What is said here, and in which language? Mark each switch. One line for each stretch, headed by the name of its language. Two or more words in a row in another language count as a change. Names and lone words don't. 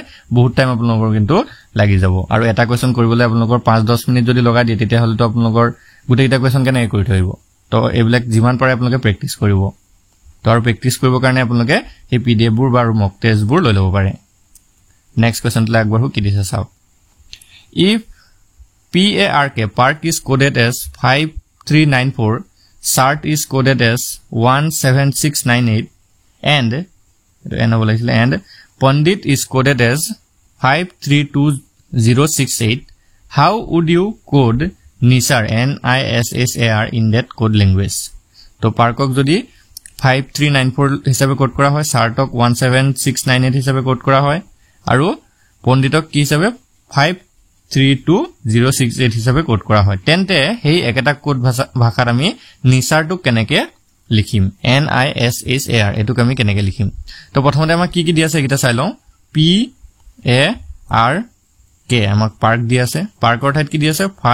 Assamese: বহুত টাইম আপোনালোকৰ কিন্তু লাগি যাব আৰু এটা কোৱেশ্চন কৰিবলৈ আপোনালোকৰ 5-10 মিনিট যদি লগাই দিয়ে তেতিয়া হলে তো আপোনালোকৰ গুটেইটা কোৱেশ্চন কেনে কৰি থৈব তো এইবিলাক যিমান পাৰে আপোনালোকে প্ৰেক্টিছ কৰিব তো আৰু প্ৰেক্টিছ কৰিবৰ কাৰণে আপোনালোকে এই পিডিএফ বোৰ বা
English: mock test
Assamese: বোৰ লৈ ল'ব পাৰে
English: next question
Assamese: টো আগবাঢ়ো কি দিছে চাওক
English: if PARK park is coded as 5394 SART is coded as 17698 and Pandit is coded as 532068 how would you code NISAR NISSAR in that code language
Assamese: তো পাৰ্কক যদি 5394 হিচাপে কোড কৰা হয় ছাৰ্টক 17698 হিচাপে কোড কৰা হয় আৰু পণ্ডিতক কি হিচাপে 532068 হিসাবে কোড কৰা হয় তেন্তে হেই একটা কোড ভাষাৰ আমি নিসাৰটো কেনেকে লিখিম NISSAR এটো আমি কেনেকে লিখিম তো প্ৰথমতে আমাক কি দিয়া আছে এটা চাই লওঁ P A R K কে আমাক পাৰ্ক দি আছে পাৰ্কৰ ঠাইত কি দি আছে